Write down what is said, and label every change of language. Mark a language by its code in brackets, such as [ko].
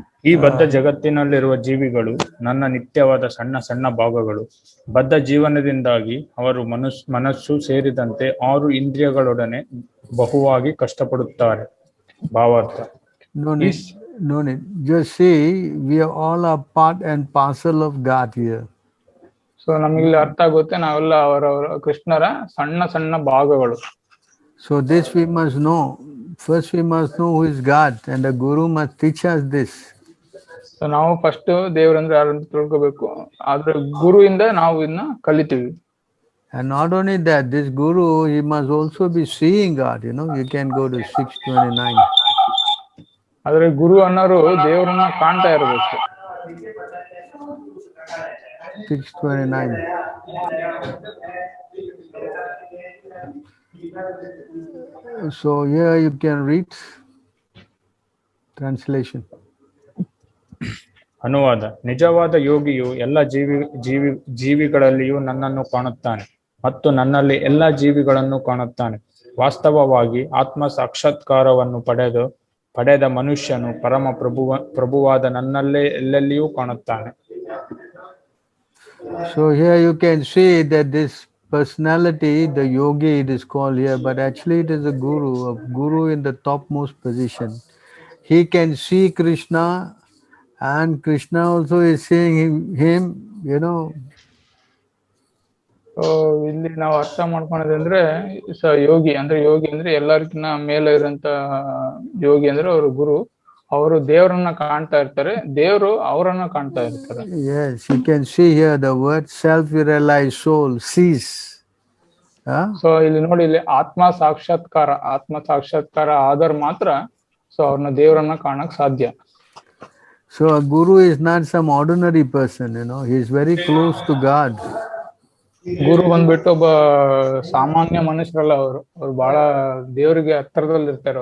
[kn] ಈ ಬದ್ಧ ಜಗತ್ತಿನಲ್ಲಿರುವ ಜೀವಿಗಳು ನನ್ನ ನಿತ್ಯವಾದ ಸಣ್ಣ ಸಣ್ಣ ಭಾಗಗಳು. ಬದ್ಧ ಜೀವನದಿಂದಾಗಿ ಅವರು ಮನಸ್ಸು ಸೇರಿದಂತೆ 6 ಇಂದ್ರಿಯಗಳೊಡನೆ ಬಹುವಾಗಿ ಕಷ್ಟಪಡುತ್ತಾರೆ. ಭಾವಾರ್ಥ. [en] No need. Just see, we are all a part and parcel of God here. [kn] So ನಮಗಿಲ್ಲಿ ಅರ್ಥ ಆಗುತ್ತೆ, ನಾವೆಲ್ಲ ಅವರವರ ಕೃಷ್ಣರ ಸಣ್ಣ ಸಣ್ಣ ಭಾಗಗಳು. [en] So this we must know. First we must know who is God, and the Guru must teach us this. [kn] So ನಾವು first ದೇವರಂದ್ರೆ ಯಾರು ಅಂತ ತಿಳ್ಕೋಬೇಕು. ಆದ್ರೆ ಗುರುವಿಂದ ನಾವು ಇದನ್ನ ಕಲಿತೀವಿ. [en] And not only that, this Guru, he must also be seeing God. You know, you can go to 6:29. [kn] ಆದ್ರೆ ಗುರು ಅನ್ನೋರು ದೇವರನ್ನ ಕಾಣ್ತಾ ಇರಬೇಕು. [en] 6:29. So here you can read translation. [kn] ಅನುವಾದ. ನಿಜವಾದ ಯೋಗಿಯು ಎಲ್ಲ ಜೀವಿಗಳಲ್ಲಿಯೂ ನನ್ನನ್ನು ಕಾಣುತ್ತಾನೆ ಮತ್ತು ನನ್ನಲ್ಲಿ ಎಲ್ಲ ಜೀವಿಗಳನ್ನು ಕಾಣುತ್ತಾನೆ. ವಾಸ್ತವವಾಗಿ ಆತ್ಮ ಸಾಕ್ಷಾತ್ಕಾರವನ್ನು ಪಡೆದ ಮನುಷ್ಯನು ಪರಮ ಪ್ರಭುವಾದ ನನ್ನಲ್ಲೇ ಎಲ್ಲೆಲ್ಲಿಯೂ ಕಾಣುತ್ತಾನೆ. [en] So here you can see that this personality, the yogi it is called here, but actually it is a guru in the topmost position. He can see Krishna and Krishna also is seeing him, you know. [kn] ಇಲ್ಲಿ ನಾವು ಅರ್ಥ ಮಾಡ್ಕೊಳೋದಂದ್ರೆ ಯೋಗಿ ಅಂದ್ರೆ ಎಲ್ಲರಿಗಿನ್ನ ಮೇಲೆ ಇರೋಂತ ಯೋಗಿ ಅಂದ್ರೆ ಅವರು ಗುರು. ಅವರು ದೇವರನ್ನ ಕಾಣ್ತಾ ಇರ್ತಾರೆ, ದೇವರು ಅವರನ್ನ ಕಾಣ್ತಾ ಇರ್ತಾರೆ. [en] Yes, you can see here the word self-realized soul sees. [kn] So ಇಲ್ಲಿ ನೋಡಿ, ಇಲ್ಲಿ ಆತ್ಮ ಸಾಕ್ಷಾತ್ಕಾರ ಆದ್ರೆ ಮಾತ್ರ ಸೊ ಅವ್ರನ್ನ ದೇವರನ್ನ ಕಾಣಕ್ ಸಾಧ್ಯ. [en] So a guru is not some ordinary person, you know, he is very close to God. [kn] ಗುರು ಬಂದ್ಬಿಟ್ಟು ಒಬ್ಬ ಸಾಮಾನ್ಯ ಮನುಷ್ಯರಲ್ಲ, ಅವ್ರು ಬಹಳ ದೇವರಿಗೆ ಹತ್ತಿರದಲ್ಲಿ ಇರ್ತಾರೆ.